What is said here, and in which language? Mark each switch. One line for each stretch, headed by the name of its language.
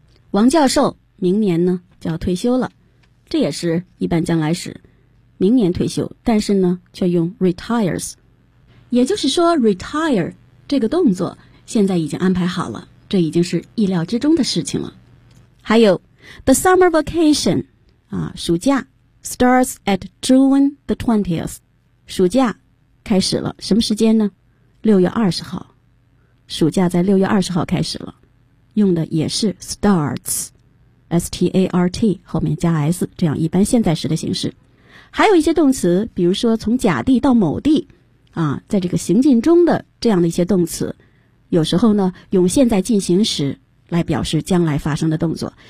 Chinese: 王教授明年呢就要退休了。这也是一般将来时，明年退休，但是呢却用 retires。也就是说 retire 这个动作现在已经安排好了，这已经是意料之中的事情了。还有
English: The summer vacation暑假 starts at June the 20th.
Chinese: 暑假开始了，什么时间呢？ 6月20号。暑假在6月20号开始了，用的也是 starts, S-T-A-R-T, 后面加 S, 这样一般现在时的形式。还有一些动词，比如说从甲地到某地在这个行进中的这样的一些动词，有时候呢用现在进行时来表示将来发生的动作。